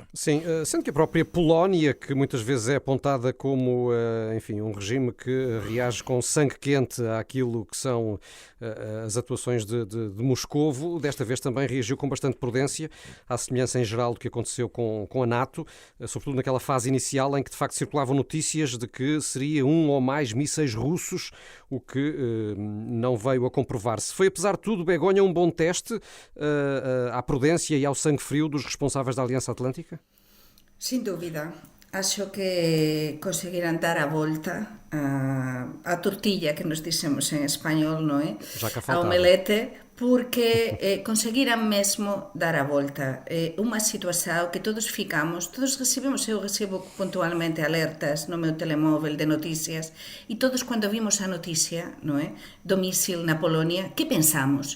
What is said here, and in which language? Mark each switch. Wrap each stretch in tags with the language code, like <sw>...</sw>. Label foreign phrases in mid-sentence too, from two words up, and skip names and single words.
<pt>Sim, sendo que a própria Polónia, que muitas vezes é apontada como, enfim, um regime que reage com sangue quente àquilo que são as atuações de Moscovo, desta vez também reagiu com bastante prudência, à semelhança em geral do que aconteceu com a NATO, sobretudo naquela fase inicial em que de facto circulavam notícias de que seria um ou mais mísseis russos, o que não veio a comprovar-se. Foi, apesar de tudo, Begonha, um bom teste à prudência e ao sangue frio dos responsáveis da Aliança Atlântica?</pt> <gl>Sin dúvida. Acho que conseguirán dar a volta a tortilla que nos dicemos en español, non é?</gl> <pt>Já que a omelete, porque conseguiran mesmo dar a volta.</pt> <gl>Unha situación que todos recibimos, eu recebo puntualmente alertas no meu telemóvel de noticias, e todos cando vimos a noticia, non é, do mísil na Polonia, que pensamos?</gl>